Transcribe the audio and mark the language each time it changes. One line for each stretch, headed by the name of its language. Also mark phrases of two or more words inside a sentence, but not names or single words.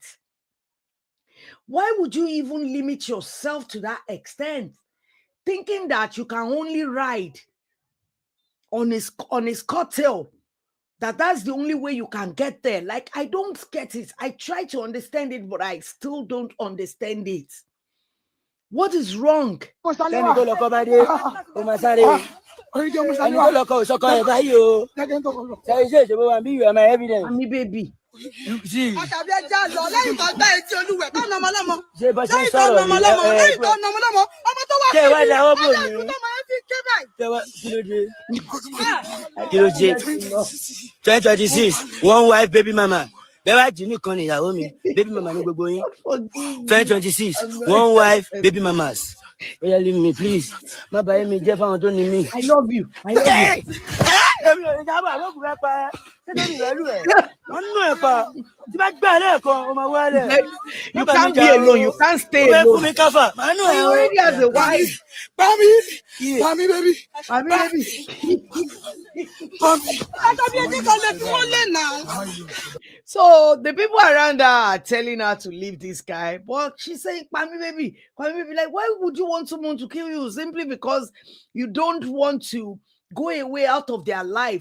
English: Why would you even limit yourself to that extent, thinking that you can only ride on his coattail, that's the only way you can get there? Like, I don't get it. I try to understand it, but I still don't understand it. What is wrong?
Yoruba: ẹni tó lọkọ òṣọkọ ẹ báyìí o ṣe iṣẹ́ ìṣòwò wa bí
English: you are my evidence. Ami baby.
Yoruba: ṣé bá ṣe ń sọ̀rọ̀ yìí ṣé ìwà ìdáwọ́ bò ní kí ló dé 2026
English: one wife baby mama
Yoruba: bẹ́ẹ̀ wá jí nìkan ní ìyàwó mi
English: baby mama
Yoruba: ní gbogbo yín 2026
English: one wife baby mamas
Yoruba: ó yẹ
English: leave me please
Yoruba: má bàa mi jẹ́ fáwọn tó ní mí.
English: I love you. You can't be alone. You can't stay alone. He already has a wife. Mommy, baby. Mommy, baby. So the people around her are telling her to leave this guy, but she's saying, "Mommy, baby, like, why would you want someone to kill you simply because you don't want to go away out of their life?"